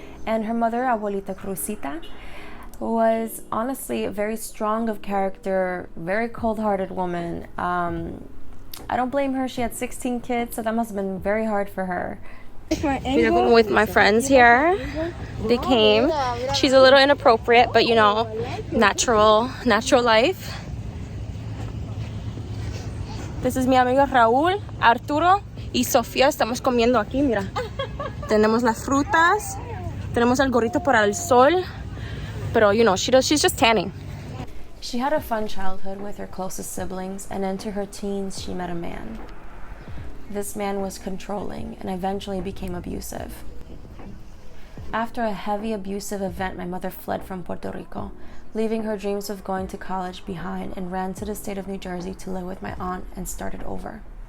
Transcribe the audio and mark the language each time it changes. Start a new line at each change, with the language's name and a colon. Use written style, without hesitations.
English: And her mother, Abuelita Cruzita, was honestly very strong of character, very cold-hearted woman. I don't blame her. She had 16 kids, so that must have been very hard for her. With my friends here, they came. She's a little inappropriate, but you know, natural life. This is
Spanish: mi amigo Raúl, Arturo y Sofía. Estamos comiendo aquí, mira. Tenemos las frutas, tenemos el gorrito para el sol.
English: Pero, you know, she's just tanning. She had a fun childhood with her closest siblings, and into her teens, she met a man. This man was controlling and eventually became abusive. After a heavy abusive event, my mother fled from Puerto Rico, leaving her dreams of going to college behind, and ran to the state of New Jersey to live with my aunt and started over.